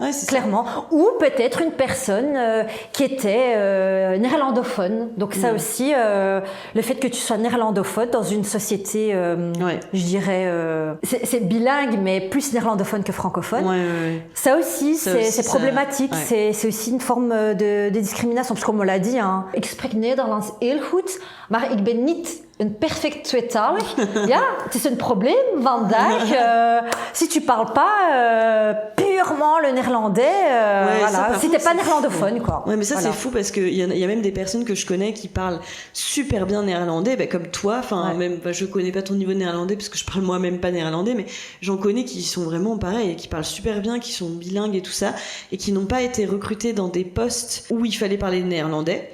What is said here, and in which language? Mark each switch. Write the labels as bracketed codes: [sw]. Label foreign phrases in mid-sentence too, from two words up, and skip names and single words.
[fr] Ou peut-être une personne qui était néerlandophone. Donc ça aussi, le fait que tu sois néerlandophone dans une société, je dirais, c'est bilingue, mais plus néerlandophone que francophone. Ça aussi, c'est problématique. C'est aussi une forme de discrimination. Parce que comme on l'a dit, [nl] ik spreek Nederlands heel goed, maar ik ben niet een perfect tweetaal. Ja, het is een probleem vandaag. [fr] Si tu parles pas purement le néerlandais, voilà. Si t'es pas néerlandophone, quoi. Ouais, mais ça c'est fou parce qu'il y a même des personnes que je connais qui parlent super bien néerlandais, comme toi. Enfin, même, je connais pas ton niveau de néerlandais parce que je parle moi-même pas néerlandais, mais j'en connais qui sont vraiment pareils, qui parlent super bien, qui sont bilingues et tout ça, et qui n'ont pas été recrutés dans des postes où il fallait parler néerlandais.